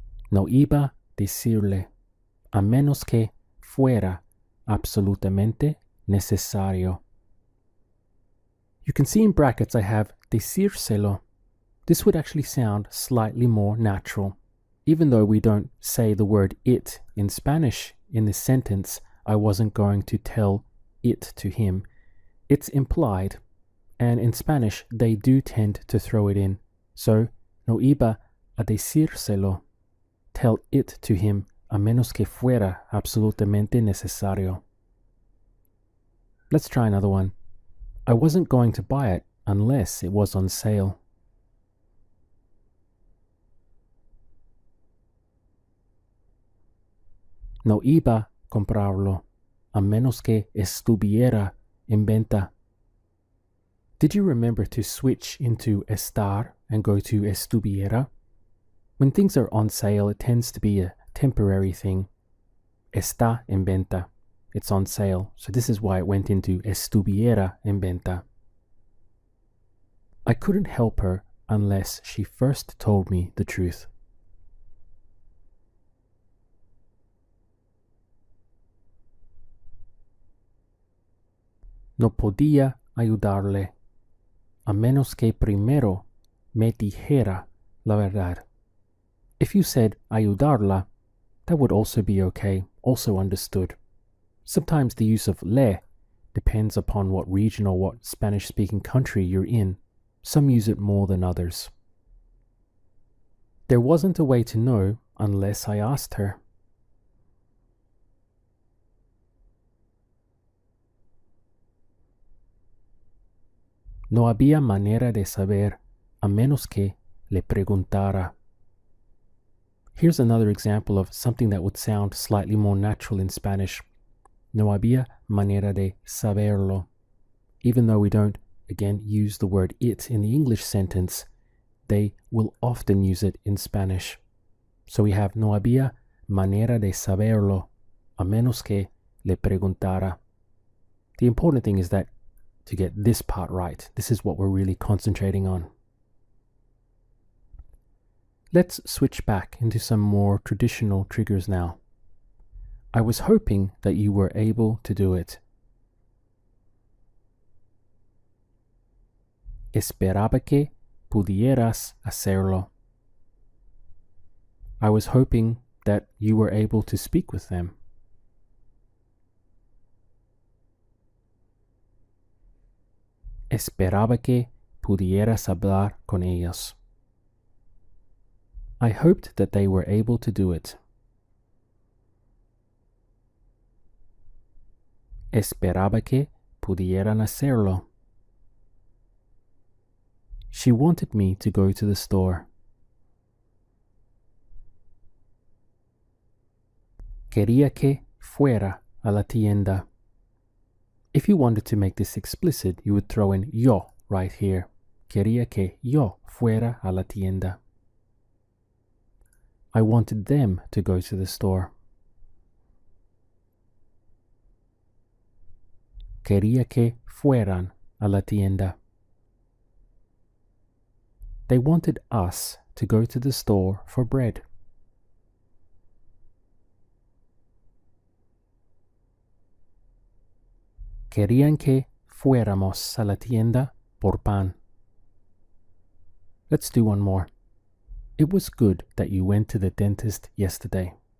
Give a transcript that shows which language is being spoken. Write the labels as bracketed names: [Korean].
[Spanish] No iba a decirle, a menos que fuera absolutamente necesario. [English] You can see in brackets I have decírselo. This would actually sound slightly more natural. Even though we don't say the word it in Spanish in this sentence, I wasn't going to tell it to him. It's implied, and in Spanish they do tend to throw it in. So, [Spanish] no iba a decírselo. [English] Tell it to him [Spanish] a menos que fuera absolutamente necesario. [English] Let's try another one. I wasn't going to buy it unless it was on sale. [Spanish] No iba a comprarlo a menos que estuviera en venta. [English] Did you remember to switch into estar and go to estuviera? When things are on sale, it tends to be a temporary thing. [Spanish] Está en venta. [English] It's on sale. So this is why it went into [Spanish] estuviera en venta. [English] I couldn't help her unless she first told me the truth. [Spanish] No podía ayudarle a menos que primero me dijera la verdad. [English] If you said ayudarla, that would also be okay, also understood. Sometimes the use of le depends upon what region or what Spanish-speaking country you're in. Some use it more than others. There wasn't a way to know unless I asked her. [Spanish] No había manera de saber a menos que le preguntara. [English] Here's another example of something that would sound slightly more natural in Spanish. [Spanish] No había manera de saberlo. [English] Even though we don't, again, use the word it in the English sentence, they will often use it in Spanish. So we have [Spanish] no había manera de saberlo, a menos que le preguntara. [English] The important thing is that to get this part right, this is what we're really concentrating on. Let's switch back into some more traditional triggers now. I was hoping that you were able to do it. [Spanish] Esperaba que pudieras hacerlo. [English] I was hoping that you were able to speak with them. [Spanish] Esperaba que pudieras hablar con ellos. [English] I hoped that they were able to do it. [Spanish] Esperaba que pudieran hacerlo. [English] She wanted me to go to the store. [Spanish] Quería que fuera a la tienda. [English] If you wanted to make this explicit, you would throw in yo right here. [Spanish] Quería que yo fuera a la tienda. [English] I wanted them to go to the store. [Spanish] Quería que fueran a la tienda. [English] They wanted us to go to the store for bread. [Spanish] Querían que fuéramos a la tienda por pan. [English] Let's do one more. It was good that you went to the dentist yesterday.